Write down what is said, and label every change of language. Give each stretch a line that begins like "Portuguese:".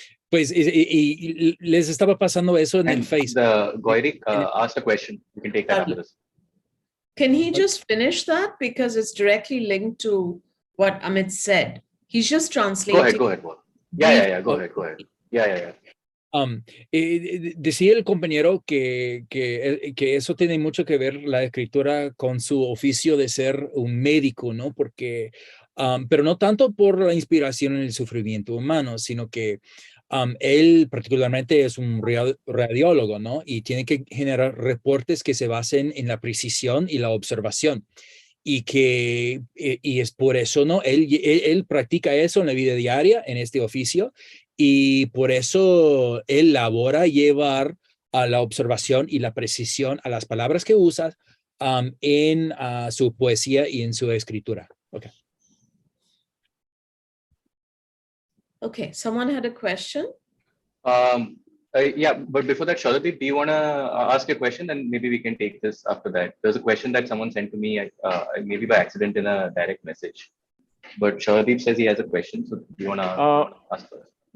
Spanish: Pues les estaba pasando eso en el Face.
English: Goirik asked a question. You can take that after this. Can he just finish that? Because it's directly linked to what Amit said. He's just translating. Go ahead. Yeah, go ahead. Yeah.
Spanish: Decía el compañero que eso tiene mucho que ver, la escritura, con su oficio de ser un médico, ¿no? Porque, pero no tanto por la inspiración en el sufrimiento humano, sino que él particularmente es un radiólogo, ¿no? Y tiene que generar reportes que se basen en la precisión y la observación. Y es por eso, ¿no? Él practica eso en la vida diaria, en este oficio, y por eso él labora llevar a la observación y la precisión a las palabras que usa en su poesía y en su escritura.
English: Okay, someone had a question? Yeah, but before that, Shaladeep, do you want to ask a question, and maybe we can take this after that? There's a question that someone sent to me, maybe by accident in a direct message. But Shaladeep says he has a question, so do you want to ask first?